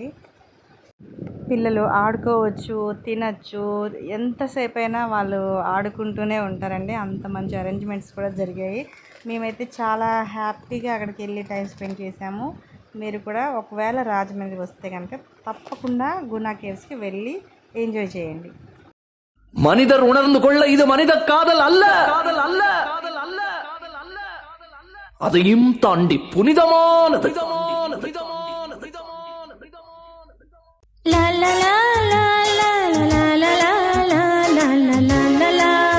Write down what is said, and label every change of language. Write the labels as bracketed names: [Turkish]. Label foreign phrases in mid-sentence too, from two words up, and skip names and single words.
[Telugu] పిల్లలు ఆడుకోవచ్చు, తినచ్చు, ఎంతసేపు అయినా వాళ్ళు ఆడుకుంటూనే ఉంటారండి. అంత మంచి అరేంజ్మెంట్స్ కూడా జరిగాయి. మేమైతే చాలా హ్యాపీగా అక్కడికి వెళ్ళి [English] time spend [Telugu] చేసాము. మీరు కూడా ఒకవేళ రాజమండ్రి వస్తే కనుక తప్పకుండా గునా కేవ్స్కి వెళ్ళి ఎంజాయ్ చేయండి. [Tamil] மனிதர் உணர்ந்து கொள்ள இது மனித காதல் அல்ல, அதையும் தாண்டி புனிதமானது. La la la la la la la la la la la la la la.